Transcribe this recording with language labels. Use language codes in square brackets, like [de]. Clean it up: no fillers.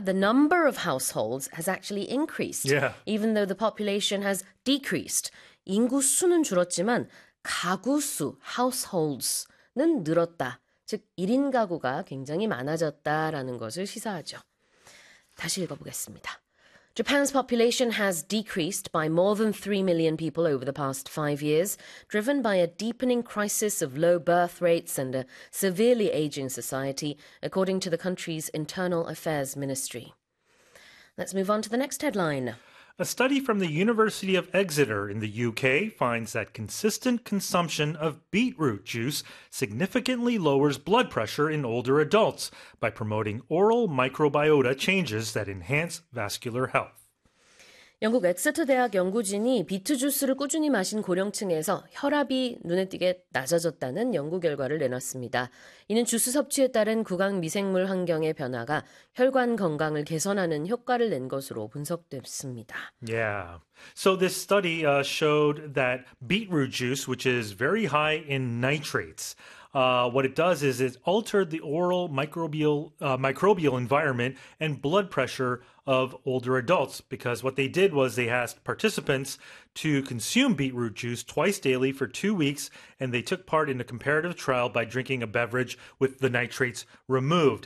[en] The number of households has actually increased, Yeah. even though the population has decreased. [ko] 인구 수는 줄었지만 가구 수, households는 늘었다. 즉, 1인 가구가 굉장히 많아졌다라는 것을 시사하죠. 다시 읽어보겠습니다. [en] Japan's population has decreased by more than 3 million people over the past 5 years, driven by a deepening crisis of low birth rates and a severely aging society, according to the country's Internal Affairs Ministry. Let's move on to the next headline. A study from the University of Exeter in the UK finds that consistent consumption of beetroot juice significantly lowers blood pressure in older adults by promoting oral microbiota changes that enhance vascular health. [ko] 영국 엑세터 대학 연구진이 비트 주스를 꾸준히 마신 고령층에서 혈압이 눈에 띄게 낮아졌다는 연구 결과를 내놨습니다. 이는 주스 섭취에 따른 구강 미생물 환경의 변화가 혈관 건강을 개선하는 효과를 낸 것으로 분석됐습니다. [en] Yeah. So this study showed that beetroot juice, which is very high in nitrates, what it does is it altered the oral microbial environment and blood pressure of older adults. Because what they did was they asked participants to consume beetroot juice twice daily for 2 weeks, and they took part in a comparative trial by drinking a beverage with the nitrates removed.